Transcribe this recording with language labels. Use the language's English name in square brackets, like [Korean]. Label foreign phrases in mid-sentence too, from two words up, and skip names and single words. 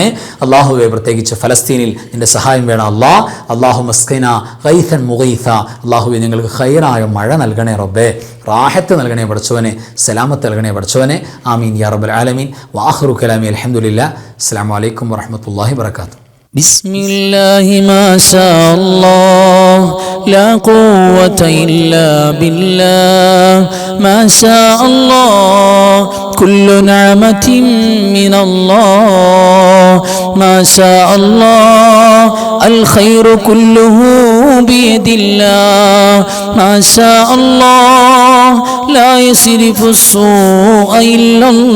[Malayalam] അല്ലാഹുവേ, പ്രത്യേകിച്ച് ഫലസ്തീനിൽ നിന്റെ സഹായം വേണം അല്ലാ. [Arabic] الله اسقنا غيثا مغيثا. [Malayalam] അല്ലാഹുവേ, നിങ്ങൾക്ക് ഖൈറായ മഴ നൽകണേ റബ്ബേ, റാഹത്ത് നൽകണേ പടച്ചവനെ, സലാമത്ത് നൽകണേ പടച്ചവനെ. [Arabic] آمين يا رب العالمين. وآخر كلامي الحمد لله. السلام عليكم ورحمة الله وبركاته. بسم الله ما شاء الله لا قوة إلا بالله ما شاء الله كل نعمة من الله ما شاء الله الخير كله بيد الله ما شاء الله لا يصرف السوء إلا